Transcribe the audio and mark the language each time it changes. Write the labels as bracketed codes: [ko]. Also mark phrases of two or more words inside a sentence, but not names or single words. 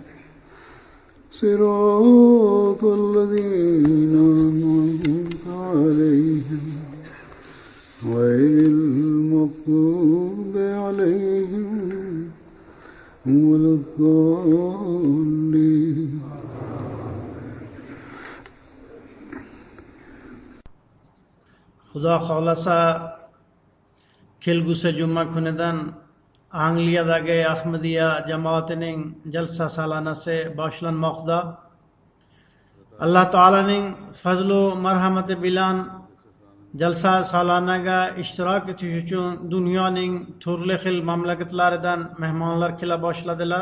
[ar] صراط الذين أنعمت عليهم غير المغضوب عليهم ولا الضالين. [uz] Xudo xohlasa kelgusi juma kunidan Angliyadagi Ahmadiya jamoatining jalsa salonasi boshlanmoqda. Alloh taolaning fazlu marhamati bilan jalsa salonaga ishtirok etish uchun dunyoning turli xil mamlakatlaridan mehmonlar kela boshladilar.